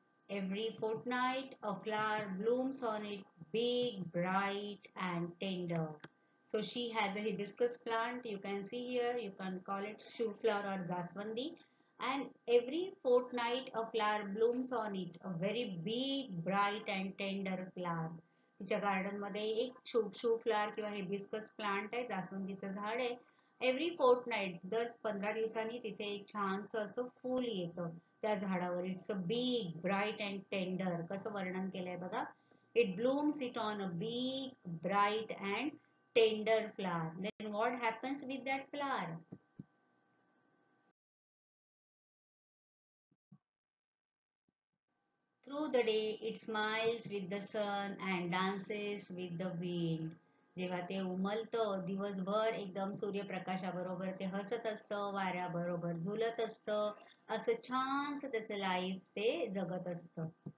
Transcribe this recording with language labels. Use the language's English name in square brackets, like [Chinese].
[English] Every fortnight, a flower blooms on it, big, bright, and tender. So she has a hibiscus plant. You can see here, you can call it shoe flower or jaswandi. And every fortnight, a flower blooms on it, a very big, bright, and tender flower. [Marathi] तिच्या garden मध्ये एक shoe flower किंवा hibiscus plant आहे, जास्वंदीचं झाड आहे. [English] every fortnight [Marathi] दर 15 दिवसांनी तिथे एक छानसं असं फूल येतं त्या झाडावर. [English] It's a big bright and tender. [Marathi] कसं वर्णन केलंय बघा. [English] It blooms it on a big bright and tender flower. Then what happens with that flower? Through the day, it smiles with the sun and dances with the wind. [Marathi] जेव्हा ते उमलतं दिवसभर एकदम सूर्यप्रकाशाबरोबर ते हसत असतं, वाऱ्याबरोबर झुलत असतं, असं छानसं त्याचं लाईफ ते जगत असतं.